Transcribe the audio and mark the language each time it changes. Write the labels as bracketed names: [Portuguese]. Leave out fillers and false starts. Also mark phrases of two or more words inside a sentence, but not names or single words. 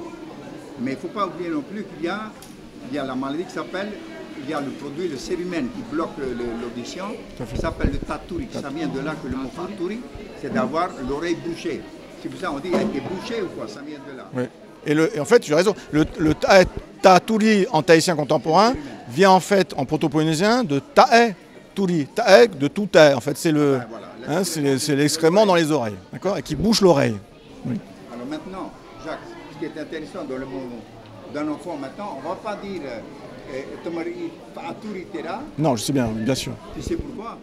[French] Mais il ne faut pas oublier non plus qu'il y a la maladie qui s'appelle, il y a le produit, le cérumen qui bloque l'audition, qui s'appelle le taturi. Ça vient de là que le mot taturi, c'est d'avoir l'oreille bouchée. C'est pour ça qu'on dit elle était bouchée ou quoi, ça vient de là. Oui. Et en fait, tu as raison, le taturi en tahitien contemporain vient en fait en proto-polynésien de [Tahitian] tae turi, [French] tae de tout tae. En fait, c'est c'est l'excrément dans les oreilles, d'accord, et qui bouche l'oreille. Oui. Alors maintenant, Jacques, ce qui est intéressant dans le mot d'un enfant maintenant, on ne va pas dire non, je sais bien, bien sûr. Tu sais pourquoi?